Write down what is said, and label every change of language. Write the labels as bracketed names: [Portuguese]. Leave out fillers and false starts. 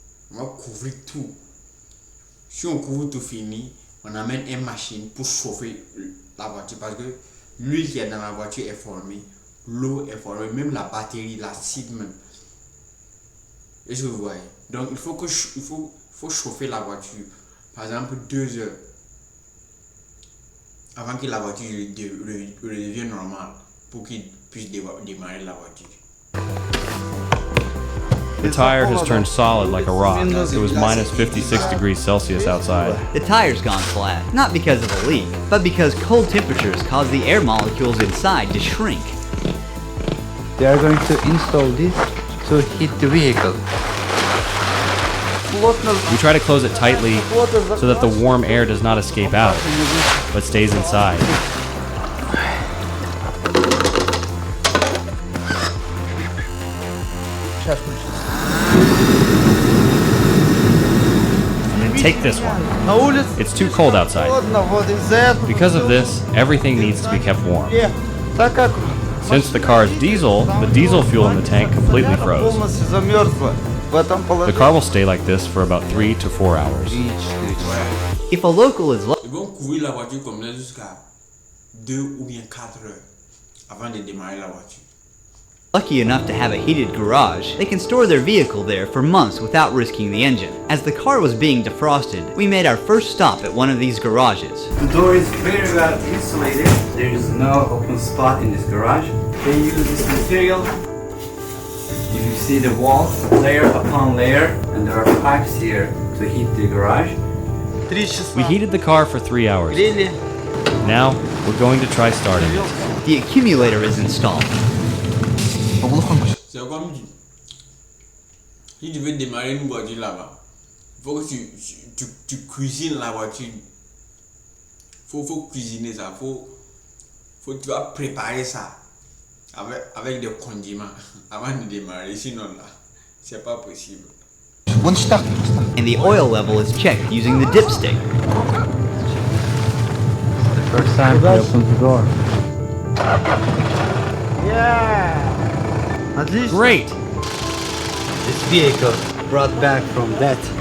[French] On va couvrir tout. Si on couvre tout fini, on amène une machine pour chauffer la voiture parce que l'huile qui est dans la voiture est formée, l'eau est formée, même la batterie, l'acide même. Est-ce que vous voyez? Donc il faut chauffer la voiture, par exemple 2 heures avant que la voiture redevienne normale pour qu'il puisse démarrer la voiture. [English] The tire has turned solid like a rock. It was minus 56 degrees Celsius outside. The tire's gone flat, not because of a leak, but because cold temperatures cause the air molecules inside to shrink. They are going to install this to heat the vehicle. We try to close it tightly so that the warm air does not escape out, but stays inside. Take this one. It's too cold outside. Because of this, everything needs to be kept warm. Since the car is diesel, the diesel fuel in the tank completely froze. The car will stay like this for about 3 to 4 hours. If a local is [French] Ils vont couvrir la voiture comme ça jusqu'à 2 ou bien 4 heures avant de démarrer la voiture. [English] lucky enough to have a heated garage, they can store their vehicle there for months without risking the engine. As the car was being defrosted, we made our first stop at one of these garages. The door is very well insulated. There is no open spot in this garage. They use this material. You see the walls, layer upon layer, and there are pipes here to heat the garage. We heated the car for 3 hours. Now, we're going to try starting it. The accumulator is installed. [French] C'est comme si tu veux démarrer une voiture là-bas, il faut que tu cuisines la voiture. Faut cuisiner ça, tu vas préparer ça avec des condiments avant de démarrer, sinon là, c'est pas possible. [English] And the oil level is checked using the dipstick. The first time he opens the door. Yeah! Great! This vehicle brought back from death.